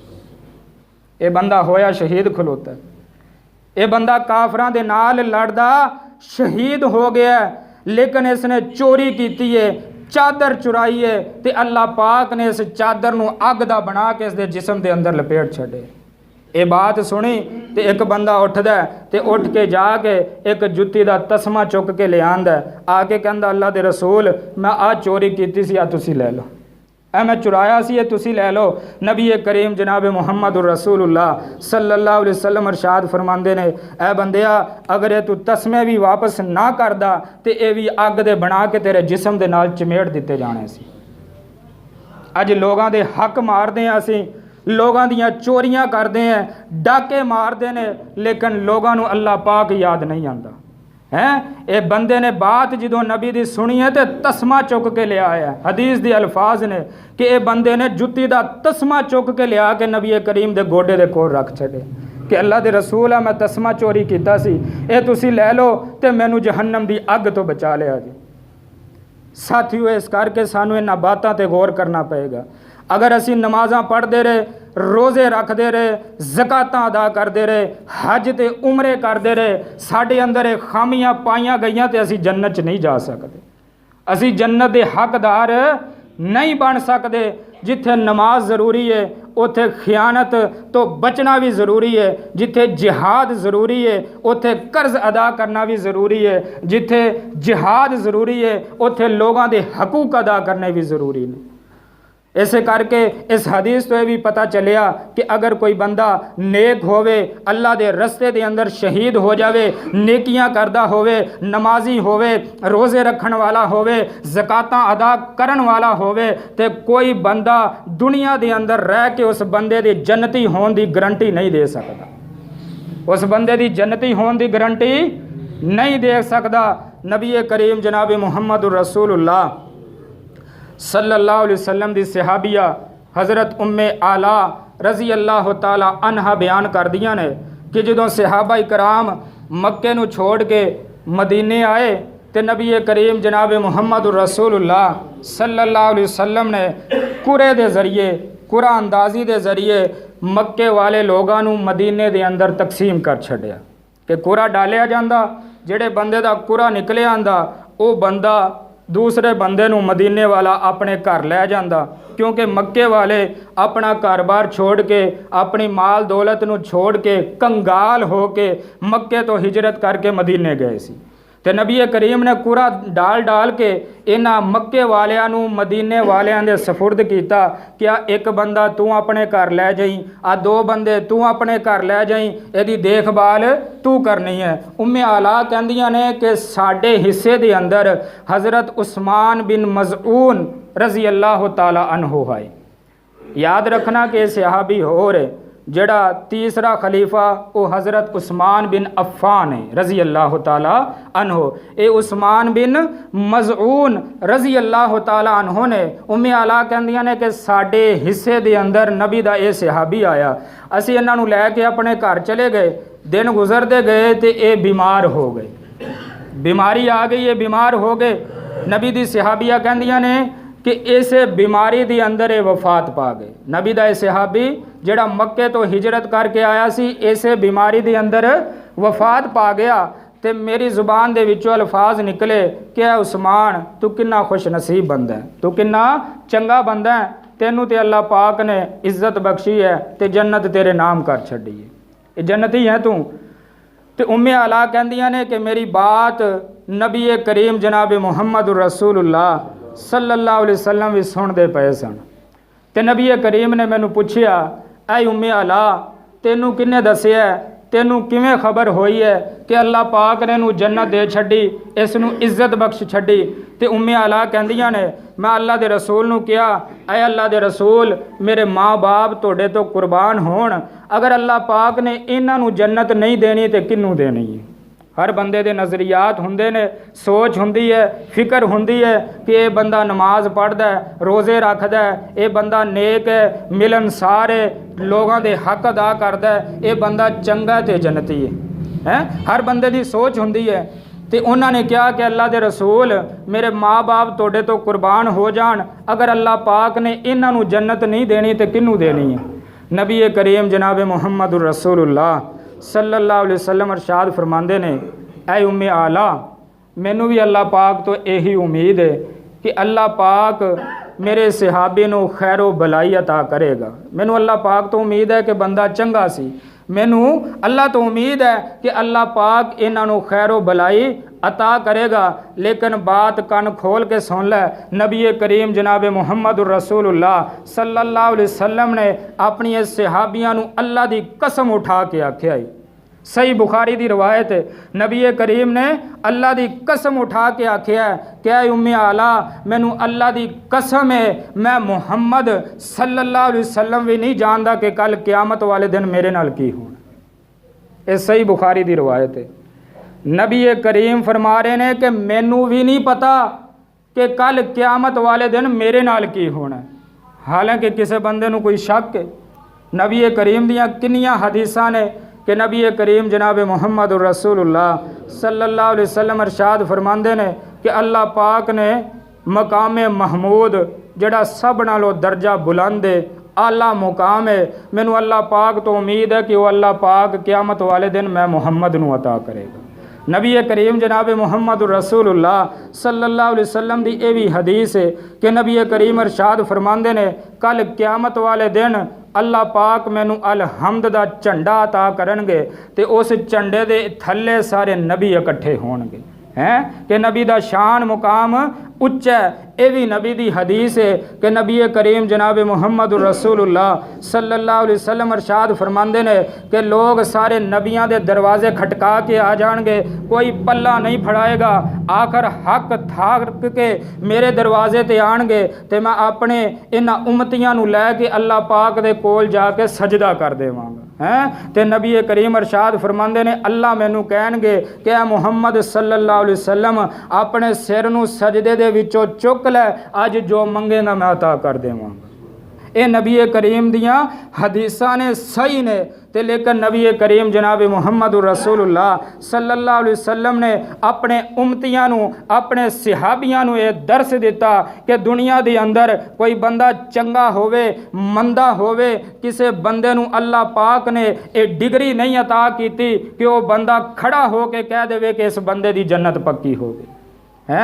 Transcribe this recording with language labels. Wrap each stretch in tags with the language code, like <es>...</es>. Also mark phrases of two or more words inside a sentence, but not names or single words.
<pa>ایہہ بندہ ہویا شہید کھلوتا، ایہہ بندہ کافراں دے نال لڑدا شہید ہو گیا,</pa> <ur>لیکن اِس نے چوری کی ہے، چادر چرائی ہے,</ur> <pa>تو اللہ پاک نے اِس چادر نوں اگ دا بنا کے اِس دے جسم دے اندر لپیٹ چھڈے. ایہہ گل سُنی تو اک بندہ اُٹھدا تے اُٹھ کے جا کے اک جُتی دا تسمہ چُک کے لے آندا، آ کے کہندا اللہ دے رسول میں ایہہ چوری کیتی سی، ایہہ تُسی لے لو، ایہہ میں چُرایا سی، ایہہ تُسی لے لو. نبی کریم جناب محمد رسول اللہ صلی اللہ علیہ وسلم ارشاد فرماتے نے، اے بندیا اگر ایہہ توں تسمے وی واپس نہ کردا تو ایہہ وی اگ دے بنا کے تیرے جسم دے نال چمیٹ دتے جانے سی.</pa> <ur>اج لوگوں کے حق مارتے ہیں، اسی لوگوں دیاں چوریاں کرتے ہیں، ڈاکے مارتے ہیں، لیکن لوگوں کو اللہ پاک یاد نہیں آتا ہیں.</ur> <pa>ایہہ بندے نے گل جو نبی دی سُنی ہے تو تسمہ چُک کے لیا ہے، حدیث دے الفاظ نے کہ ایہہ بندے نے جُتی دا تسمہ چُک کے لیا کے نبی کریم دے گوڈے دے کول رکھ چھڈے کہ اللہ دے رسول ایہہ میں تسمہ چوری کیتا سی، ایہہ تُسی لے لو تو مینوں جہنم دی اگ توں بچا لیا جی. ساتھیو اِس کر کے سانوں اِنہاں گلاں تے غور کرنا پئے گا. اگر اسی نمازاں پڑھتے رہے، روزے رکھتے رہے، زکاتاں ادا کرتے رہے، حج تے عمرے کرتے رہے، ساڈے اندر ایہہ خامیاں پائیاں گئیاں تے اسیں جنت چ نہیں جا سکتے، اسیں جنت کے حقدار نہیں بن سکتے. جتھے نماز ضروری ہے اوتھے خیانت توں بچنا وی ضروری ہے، جتھے جہاد ضروری ہے اوتھے قرض ادا کرنا وی ضروری ہے، جتھے جہاد ضروری ہے اوتھے لوگوں کے حقوق ادا کرنے وی ضروری نے. اِس کر کے اِس حدیث توں ایہہ وی پتہ چلیا کہ اگر کوئی بندہ نیک ہووے، اللہ کے رستے کے اندر شہید ہو جاوے، نیکیاں کردا ہووے، نمازی ہووے، روزے رکھن والا ہووے، زکاتاں ادا کرن والا ہووے,</pa> <ur>تے کوئی بندہ دنیا کے اندر رہ کے اُس بندے کی جنتی ہونے کی گارنٹی نہیں دے سکتا، اُس بندے کی جنتی ہونے کی گارنٹی نہیں دے سکتا,</ur> <pa>उस बंदे की जन्नती होने की गारंटी नहीं दे सकता। نبی کریم جناب محمد رسول اللہ صلی اللہ علیہ وسلم دی صحابیہ حضرت اُم علا رضی اللہ تعالیٰ عنہا بیان کر دیاں نے کہ جدوں صحابہ کرام مکے نوں چھوڑ کے مدینے آئے تو نبی کریم جناب محمد رسول اللہ صلی اللہ علیہ وسلم نے قرعے دے ذریعے, قرعہ اندازی دے ذریعے مکے والے لوگاں نوں مدینے دے اندر تقسیم کر چھڈیا کہ قرعہ ڈالیا جاندا، جیہڑے بندے دا قرعہ نکلے آندا اوہ بندہ دوجے بندے نوں مدینے والا اپنے گھر لے جاندا, کیونکہ مکے والے اپنا گھر بار چھوڑ کے، اپنی مال دولت نوں چھوڑ کے، کنگال ہو کے مکے توں ہجرت کر کے مدینے گئے سی. تے نبی کریم نے قرعہ ڈال ڈال کے اِنہاں مکے والیاں نوں مدینے والیاں دے سپرد کیتا کہ ایہہ اک بندہ توں اپنے گھر لے جائیں، ایہہ دو بندے توں اپنے گھر لے جائیں، ایہدی دیکھ بھال توں کرنی ہے. اُم علا کہندیاں نے کہ ساڈے حصے دے اندر حضرت عثمان بن مظعون رضی اللہ تعالیٰ عنہ ہے. یاد رکھنا کہ صحابی ہور جیہڑا تیجا خلیفہ اوہ حضرت عثمان بن عفان ہے رضی اللہ تعالیٰ عنہ. ایہہ عثمان بن مظعون رضی اللہ تعالیٰ عنہ نے اُم علا کہندیاں نے کہ ساڈے حصے دے اندر نبی دا ایہہ صحابی آیا، اسیں اِنہاں نوں لے کے اپنے گھر چلے گئے، دن گزرتے گئے تو ایہہ بیمار ہو گئے، بیماری آ گئی، ایہہ بیمار ہو گئے. نبی دی صحابیہ کہندیاں نے کہ اِس بیماری کے اندر ایہہ وفات پا گئے. نبی دا صحابی جیہڑا مکے توں ہجرت کر کے آیا سی، اِس بیماری کے اندر وفات پا گیا. تو میری زبان دے وچوں الفاظ نکلے کہ عثمان توں کنا خوش نصیب بندہ ہے، توں کنا چنگا بندہ ہے، تینوں تو اللہ پاک نے عزت بخشی ہے تو جنت تیرے ناں کر چھڈی ہے، ایہہ جنتی ہے توں. تو اُم علا کہندیاں نے کہ میری گل نبی کریم جناب محمد رسول اللہ صلی اللہ علیہ وسلم وی سُندے پئے سن. تو نبی کریم نے مینوں پُچھیا، اے اُم علا تینوں کنے دسیا، تینوں کویں خبر ہوئی ہے کہ اللہ پاک نے نوں جنت دے چھڈی، اِس نوں عزت بخش چھڈی. تے اُم علا کہندیاں نے میں اللہ دے رسول نوں کہیا، اے اللہ دے رسول میرے ماں باپ تُہاڈے توں قربان ہون، اگر اللہ پاک نے اِنہاں نوں جنت نہیں دینی تو کنوں دینی ہے. ہر بندے دے نظریات ہُندے نے، سوچ ہُندی ہے، فکر ہُندی ہے کہ ایہہ بندہ نماز پڑھدا ہے، روزے رکھدا ہے، ایہہ بندہ نیک ہے، ملنسار ہے، لوگوں کے حق ادا کردا ہے، ایہہ بندہ چنگا تے جنتی ہے. ہر بندے کی سوچ ہُندی ہے۔ تو اُنہوں نے کہا کہ اللہ کے رسول میرے ماں باپ تُہاڈے توں قربان ہو جان، اگر اللہ پاک نے اِنہاں نوں جنت نہیں دینی تو کنوں دینی ہے. نبی کریم جناب محمد رسول اللہ صلی اللہ علیہ وسلم ارشاد فرماندے نے، اے اُم علا مینوں وی اللہ پاک توں ایہو اُمید ہے کہ اللہ پاک میرے صحابی نوں خیرو بھلائی عطا کرے گا. مینوں اللہ پاک توں اُمید ہے کہ بندہ چنگا سی، مینوں اللہ توں اُمید ہے کہ اللہ پاک اِنہاں نوں خیرو بھلائی عطا کرے گا. لیکن گل کن کھول کے سُن لے، نبی کریم جناب محمد رسول اللہ صلی اللہ علیہ وسلم نے اپنی اِس صحابیاں نوں اللہ دی قسم اُٹھا کے آکھیا ہے. صحیح بخاری دی روایت ہے، نبی کریم نے اللہ دی قسم اُٹھا کے آکھیا ہے کیا اُم علا مینوں اللہ دی قسم ہے، میں محمد صلی اللہ علیہ وسلم وی نہیں جاندا کہ کل قیامت والے دن میرے نال کی ہونا. ایہہ صحیح بخاری دی روایت ہے۔ نبی کریم فرما رہے نے کہ مینوں وی نہیں پتہ کہ کل قیامت والے دن میرے نال کی ہونا. حالانکہ کسی بندے نوں کوئی شک ہے، نبی کریم دیاں کنیاں حدیثاں نے کہ نبی کریم جناب محمد رسول اللہ صلی اللہ علیہ وسلم ارشاد فرماندے نے کہ اللہ پاک نے مقام محمود جیہڑا سب نالوں درجہ بلند ہے اعلیٰ مقام ہے. مینوں اللہ پاک توں اُمید ہے کہ اوہ اللہ پاک قیامت والے دن میں محمد نوں عطا کرے گا. نبی کریم جناب محمد رسول اللہ صلی اللہ علیہ وسلم دی ایہہ وی حدیث ہے کہ نبی کریم ارشاد فرماندے نے کل قیامت والے دن اللہ پاک مینوں الحمد دا جھنڈا عطا کرن گے تے اُس جھنڈے دے تھلے سارے نبی اکٹھے ہون گے ہیں کہ نبی دا شان مقام اُچا ہے. ایہہ وی نبی دی حدیث ہے کہ نبی کریم جناب محمد رسول اللہ صلی اللہ علیہ وسلم ارشاد فرماندے نے کہ لوگ سارے نبیاں دے دروازے کھٹکا کے آ جان گے، کوئی پلا نہیں پھڑائے گا. آخر ہک تھک کے میرے دروازے تے آن گے تے میں اپنے اِنہاں اُمتیاں نوں لے کے اللہ پاک دے کول جا کے سجدہ کر دیواں گا ہیں. تے نبی کریم ارشاد فرماندے نے اللہ مینوں کہن گے کہ اے محمد صلی اللہ علیہ وسلم اپنے سر نوں سجدے دے وچوں چُک لے، اج جو منگے گا میں عطا کر دیواں گا. ایہہ نبی کریم دیاں حدیثاں نے صحیح نے تے لیکن نبی کریم جناب محمد رسول اللہ صلی اللہ علیہ وسلم نے اپنے اُمتیاں نوں اپنے صحابیاں نوں ایہہ درس دتا کہ دنیا دے اندر کوئی بندہ چنگا ہووے مندا ہووے، کسے بندے نوں اللہ پاک نے ایہہ ڈگری نہیں عطا کیتی کہ اوہ بندہ کھڑا ہو کے کہہ دیوے کہ اِس بندے دی جنت پکی ہو گئی ہیں.</pa>